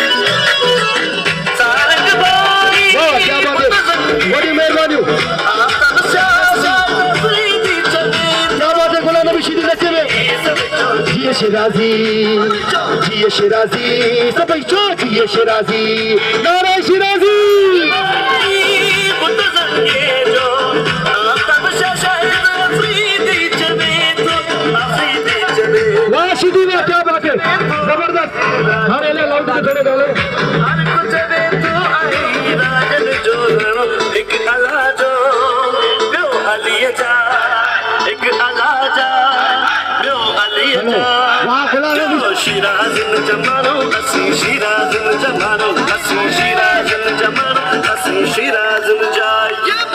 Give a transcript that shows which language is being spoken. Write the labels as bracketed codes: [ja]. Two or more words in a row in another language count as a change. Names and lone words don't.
[ur] کیا بات ہے [sd] वॾी महिरबानी [ur] کیا بات ہے [sd] गुलाम नबी शीदी नचे में जिए शिराजी सभई चो जिए शिराजी नारा शिराजी वाह शीदी वाह [ur] کیا بات ہے [sd] जबरदस्त हाणे ले लाउड ते थोड़े गालो शिराज़न जमानो असी शिराज़न जमानो असी शिराज़न जमानो असी शिराज़न जाए